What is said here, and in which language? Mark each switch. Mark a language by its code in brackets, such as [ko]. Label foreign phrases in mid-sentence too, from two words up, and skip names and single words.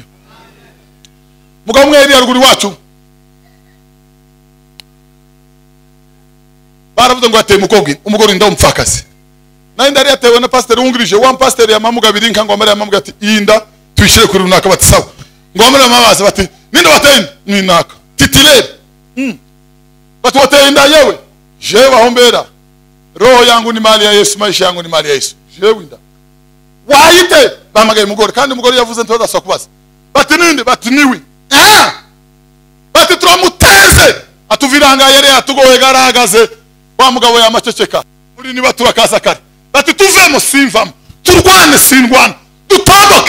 [rw] Mugabo mweri yaruguru wacu baravuze ngo ateye umugore ndamupfakazi. Naye ndari yatewe na pastor wungirije wa pastor ya mamugabiri nka ngo amara yamuga ati inda tuyishire kuri runaka bati sawa. Ngo amara mabaza bati ninde wateye mwinaka titilere. Bati wateye inda yewe. Jewe ahombera. [sw] Roho yangu ni mali ya Yesu, maisha yangu ni mali ya Yesu. [rw] Jewe inda. Wahite bamagaye umugore kandi umugore yavuze ntibazaswa kubaza. Bati ninde? Bati niwe. Bati turamuteze atuviranga yere atugowe garagaze wa mugabo yamaceceka. Muri niba turakaza kare. Bati tuvemo simvamo, turwane sindwana, dutambuke.